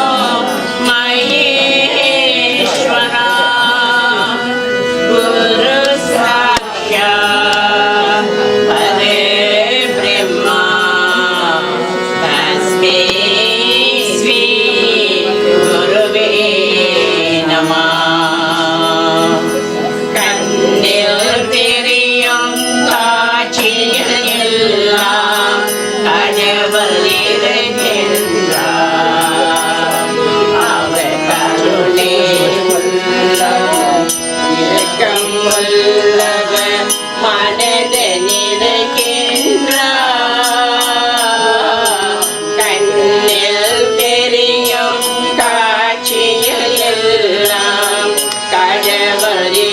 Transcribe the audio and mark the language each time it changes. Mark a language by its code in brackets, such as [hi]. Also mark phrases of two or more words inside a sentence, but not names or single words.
[sa] महेश्वर गुरु साक्षात् परब्रह्म तस्मै श्री गुरवे नमः [ta] கண்ணில் தெரியும் காட்சியில் எல்லாம் கடவுள் இருக்கின்றார் அவர் கருணை உள்ளவர் இரக்கம் உள்ளவர் மனதில் இருக்கின்றார் கண்ணில் தெரியும் காட்சியில் எல்லாம் கடவுள்